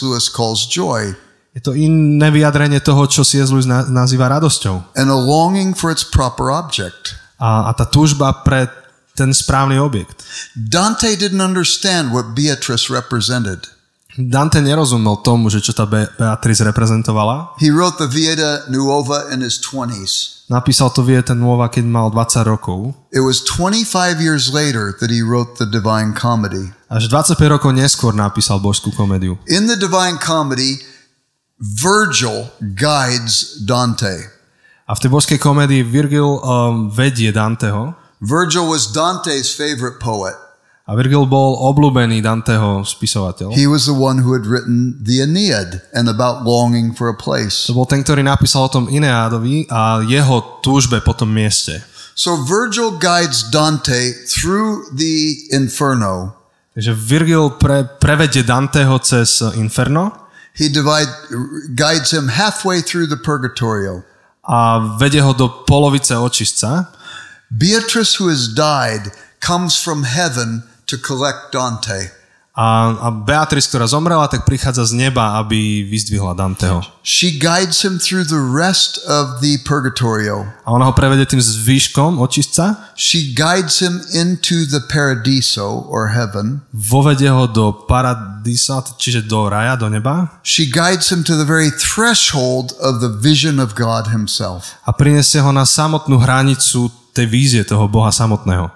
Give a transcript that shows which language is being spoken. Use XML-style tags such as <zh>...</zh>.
<en>Lewis calls joy.</en> <sk>Je to iné vyjadrenie toho, čo C.S. Lewis nazýva radosťou.</sk> <en>And a longing for its proper object.</en> <sk>A tá túžba pre ten správny objekt.</sk> <en>Dante didn't understand what Beatrice represented.</en> <sk>Dante nerozumel tomu, že čo tá Beatrice reprezentovala.</sk> <en>He wrote the Vita Nuova in his 20s.</en> <sk>Napísal to Vita Nuova, keď mal 20 rokov.</sk> <en>It was 25 years later that he wrote the Divine Comedy.</en> <sk>Až 25 rokov neskôr napísal božskú komédiu.</sk> <en>In the Divine Comedy, Virgil guides Dante.</en> <sk>A v tej božskej komédii Virgil vedie Danteho.</sk> <en>Virgil was Dante's favorite poet.</en> <sk>A Virgil bol obľúbený Danteho spisovateľ.</sk> <en>He was the one who had written the Aeneid and about longing for a place.</en> <sk>To bol ten, ktorý napísal o tom Ineádovi a jeho túžbe po tom mieste.</sk> <en>So Virgil guides Dante through the Inferno.</en> <sk>Takže Virgil prevedie Danteho cez Inferno.</sk> <en>He guides him halfway through the Purgatorio.</en> <sk>A vedie ho do polovice očistca.</sk> <en>Beatrice, who has died, comes from heaven to collect Dante.</en> <sk>A Beatrice, ktorá zomrela, tak prichádza z neba, aby vyzdvihla Danteho.</sk> <en>She guides him through the rest of the Purgatorio.</en> <sk>A ona ho prevedie tým zvýškom očistca.</sk> <en>She guides him into the Paradiso, or heaven.</en> <sk>Vovedie ho do Paradisa, čiže do raja, do neba.</sk> <en>She guides him to the very threshold of the vision of God himself.</en> <sk>A prinesie ho na samotnú hranicu tej vízie toho Boha samotného.</sk>